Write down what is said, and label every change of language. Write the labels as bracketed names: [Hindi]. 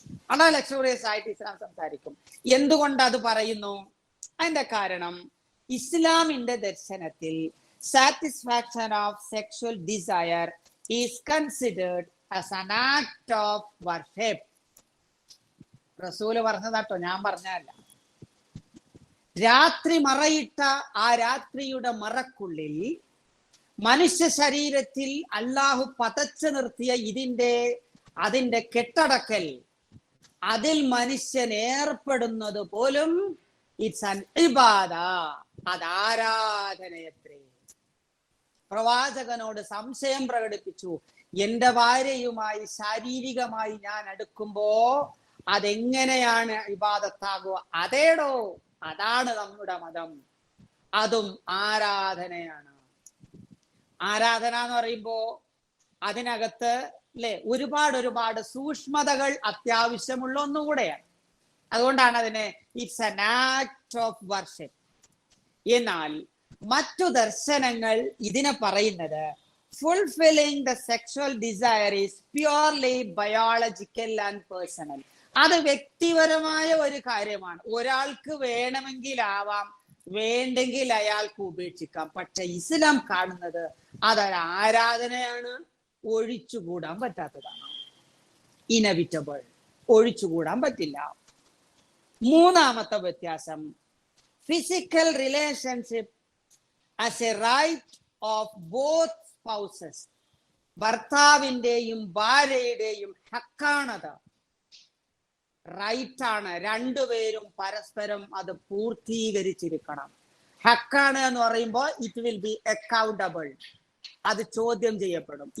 [Malayalam] വളരെ ലക്സൂറിയസ് ആയിട്ട് ഇസ്ലാം സംസാരിക്കും. എന്തുകൊണ്ട് അത് പറയുന്നു? അതിന്റെ കാരണം ഇസ്ലാമിന്റെ ദർശനത്തിൽ [English] satisfaction of sexual desire is considered as an act of worship. [Malayalam] റസൂല് പറഞ്ഞതാട്ടോ, ഞാൻ പറഞ്ഞതല്ല. രാത്രി മറയിട്ട ആ രാത്രിയുടെ മറക്കുള്ളിൽ മനുഷ്യ ശരീരത്തിൽ അല്ലാഹു പതച്ചു നിർത്തിയ അതിന്റെ കെട്ടടക്കൽ, അതിൽ മനുഷ്യൻ ഏർപ്പെടുന്നത് പോലും [English] it's an [Malayalam] ഇബാദ, അത് ആരാധനയത്രേ. പ്രവാചകനോട് സംശയം പ്രകടിപ്പിച്ചു, എന്റെ ഭാര്യയുമായി ശാരീരികമായി ഞാൻ അടുക്കുമ്പോ അതെങ്ങനെയാണ് ഇബാദത്താകുക? അതേടോ, അതാണ് നമ്മുടെ മതം, അതും ആരാധനയാണ്. ആരാധന എന്ന് പറയുമ്പോ അതിനകത്ത് അല്ലെ ഒരുപാട് സൂക്ഷ്മതകൾ അത്യാവശ്യമുള്ള ഒന്നുകൂടെയാണ്. അതുകൊണ്ടാണ് അതിനെ [English] It's an act of worship. [Malayalam] എന്നാൽ മറ്റു ദർശനങ്ങൾ ഇതിനെ പറയുന്നത് [English] fulfilling the sexual desire is purely biological and personal. [Malayalam] അത് വ്യക്തിപരമായ ഒരു കാര്യമാണ്. ഒരാൾക്ക് വേണമെങ്കിലാവാം, വേണ്ടെങ്കിൽ അയാൾക്ക് ഉപേക്ഷിക്കാം. പക്ഷെ ഇസ്ലാം കാണുന്നത് അതൊരു ആരാധനയാണ്, ഒഴിച്ചുകൂടാൻ പറ്റാത്തതാണ്, ഇനവിറ്റബിൾ, ഒഴിച്ചുകൂടാൻ പറ്റില്ല. മൂന്നാമത്തെ വ്യത്യാസം, [English] physical relationship as a right of both spouses. [Malayalam] ഭർത്താവിന്റെയും ഭാര്യയുടെയും ഹക്കാണത്, റൈറ്റ് ആണ്. രണ്ടുപേരും പരസ്പരം അത് പൂർത്തീകരിച്ചിരിക്കണം. ഹക്കാണ് എന്ന് പറയുമ്പോൾ [English] it will be accountable, [Malayalam] അത് ചോദ്യം ചെയ്യപ്പെടും.